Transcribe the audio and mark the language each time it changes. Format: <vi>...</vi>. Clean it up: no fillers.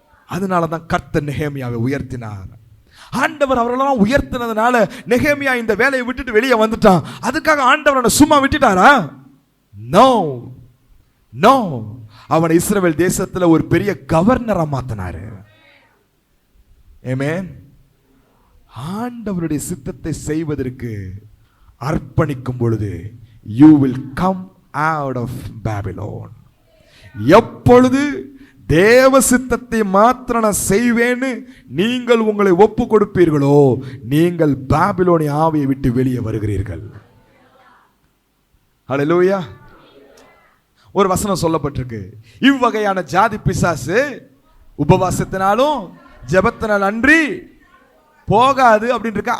<ta>அதனாலதான் கர்த்தர் நெகேமியாவை உயர்த்தினார். ஆண்டவர் அவரெல்லாம் உயர்த்தினதுனால நெகேமியா இந்த வேலையை விட்டுட்டு வெளியே வந்துட்டான். அதுக்காக ஆண்டவர் அவனை சும்மா விட்டுட்டாரா? No no. அவனை இஸ்ரவேல் தேசத்துல ஒரு பெரிய கவர்னரா மாத்தினாரு. ஆமென். ஆண்டவருடைய சித்தத்தை செய்வதற்கு அர்ப்பணிக்கும் பொழுது</ta> <en>you will come out of Babylon.</en> <ta>எப்பொழுது தேவ சித்தத்தை மாத்திரம் நான் செய்வேன்னு நீங்கள் உங்களை ஒப்பு கொடுப்பீர்களோ, நீங்கள் பாபிலோனிய ஆவியை விட்டு வெளியே வருகிறீர்கள். ஹல்லேலூயா. ஒரு வசனம் சொல்லப்பட்டிருக்கு, இவ்வகையான ஜாதி பிசாசு உபவாசத்தினாலும் ஜெபத்தினால் அன்றி போகாது அப்படின்னு இருக்க.</ta>